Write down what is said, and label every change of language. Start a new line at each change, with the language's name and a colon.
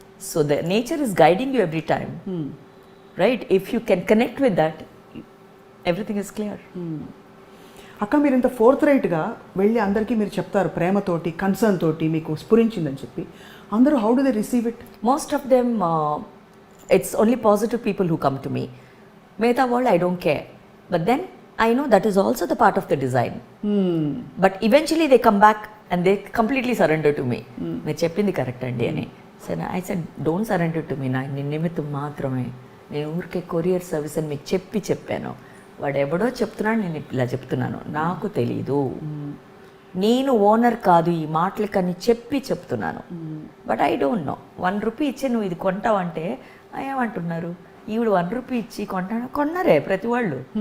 English: So the nature is guiding you every time, right? If you can connect with that, everything is clear.
Telugu: అక్క మీరు ఇంత fourth రైట్గా వెళ్ళి అందరికీ మీరు చెప్తారు ప్రేమతోటి, కన్సర్న్ తోటి, మీకు స్ఫురించిందని చెప్పి, అందరూ
English: How do they receive it? Most of them, it's only positive people who come to me. Meghtha world, I don't care. But then, I know that is also the part of the design. But eventually they come back and they completely surrender to me.
Telugu: Meer cheppindi correct andi ani.
English: So I said, don't surrender to me.
Telugu: Na nimittam maatrame. నేను ఊరికే courier service అని మీకు చెప్పాను. వాడు ఎవడో చెప్తున్నాడు, నేను ఇలా చెప్తున్నాను, నాకు తెలీదు, నేను ఓనర్ కాదు ఈ మాటలకని చెప్తున్నాను.
English: But I don't know.
Telugu: 1 rupee ఇచ్చి నువ్వు ఇది కొంటావంటే ఏమంటున్నారు, ఈవిడ 1 రూపీ ఇచ్చి కొన్నారే ప్రతి వాళ్ళు.